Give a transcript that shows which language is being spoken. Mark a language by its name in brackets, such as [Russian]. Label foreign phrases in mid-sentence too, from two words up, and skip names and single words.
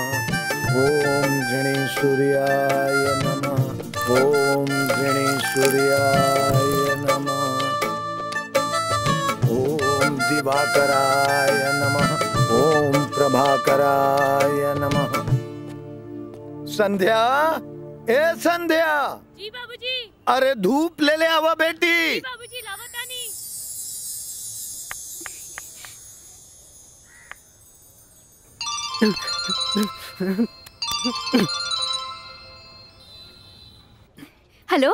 [Sanskrit] ओम गणेशूर्याय नमः। ओम गणेशूर्याय नमः। ओम दिवाकराय नमः। ओम प्रभाकराय नमः। [Bhojpuri] संध्या, ए संध्या। जी बाबूजी। अरे धूप ले ले आवा बेटी। जी बाबूजी लावतानी। हेलो।